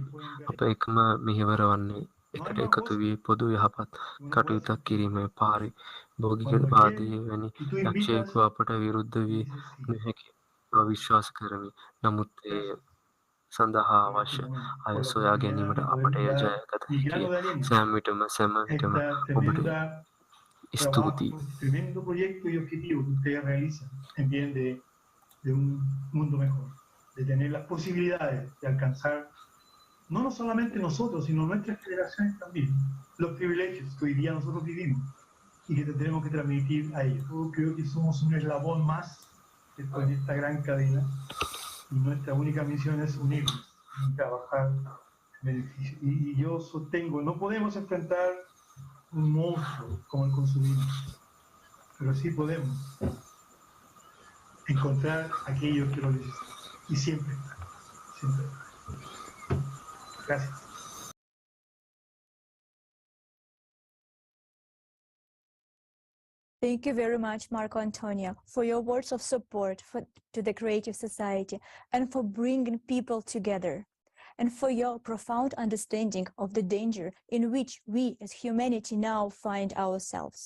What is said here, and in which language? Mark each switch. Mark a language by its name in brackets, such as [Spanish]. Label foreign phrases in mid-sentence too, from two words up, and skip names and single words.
[Sinhala] අප එකම මෙහෙවර වන්නේ එකට එකතු වී පොදු යහපත් කටයුත්තක් කිරීමේ භෝගිකවාදී වැනි යක්ෂයෙකු අපට විරුද්ධ විය නොහැකි බව විශ්වාස කරමි. නමුත් ඒ සඳහා අවශ්‍ය අය සොයා ගැනීමට අපට එය ජයගත හැකිය. සෑම විටම ඔබට ස්තුතියි. [Spanish] Tremendo proyecto y objetivo que ustedes realizan en bien de un mundo mejor, de tener las posibilidades de alcanzar no solamente nosotros, sino nuestras generaciones también, los privilegios que hoy día nosotros vivimos y que tenemos que transmitir a ellos. Yo creo que somos un eslabón más en esta gran cadena y nuestra única misión es unirnos y trabajar en beneficio. Y yo sostengo, no podemos enfrentar un monstruo como el consumismo, pero sí podemos encontrar aquellos que lo necesitan y siempre están, siempre están. Gracias. [English] Thank you very much, Marco Antonio, for your words of support to the Creative Society and for bringing people together, and for your profound understanding of the danger in which we as humanity now find ourselves.